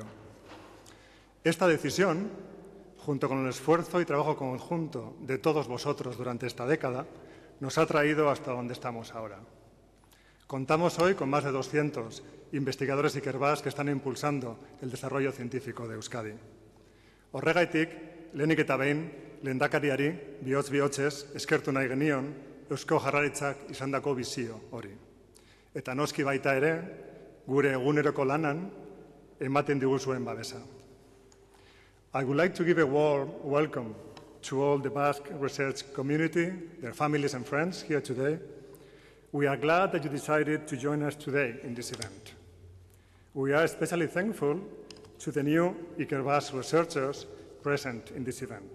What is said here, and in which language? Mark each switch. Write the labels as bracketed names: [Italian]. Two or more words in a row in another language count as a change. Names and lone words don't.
[Spanish] Esta decisión, junto con el esfuerzo y trabajo conjunto de todos vosotros durante esta década, nos ha traído hasta donde estamos ahora. Contamos hoy con más de 200 investigadores Ikerbasque que están impulsando el desarrollo científico de Euskadi. [Basque] Horregaitik, lehenik eta behin, lehendakariari, bihotz-bihotzez, eskertu nahi genion, Eusko Jaurlaritzak izandako bizio hori. Eta noski baita ere, gure eguneroko lanan, ematen diguzuen babesa. [English] I would like to give a warm welcome to all the Basque research community, their families and friends here today. We are glad that you decided to join us today in this event. We are especially thankful to the new Ikerbasque researchers present in this event.